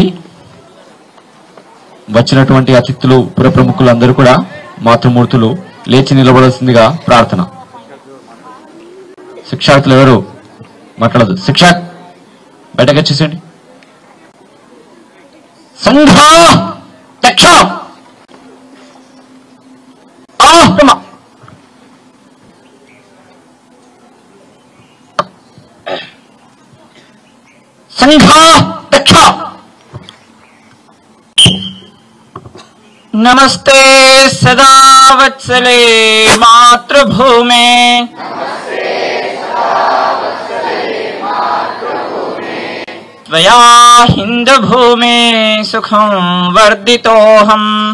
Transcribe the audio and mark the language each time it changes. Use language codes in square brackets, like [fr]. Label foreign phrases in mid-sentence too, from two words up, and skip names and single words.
[te] వచ్చినటువంటి అతిథులు పుర ప్రముఖులు అందరూ కూడా మాతృమూర్తులు లేచి నిలబడాల్సిందిగా ప్రార్థన. శిక్షార్థులు ఎవరు మాట్లాడదు. శిక్షా బయటకు వచ్చేసేయండి. [sa] సంఘ దక్ష संघा दक्षा। नमस्ते सदा वत्सले मातृभूमे, त्वया हिन्दभूमे सुखं वर्धितोऽहम्।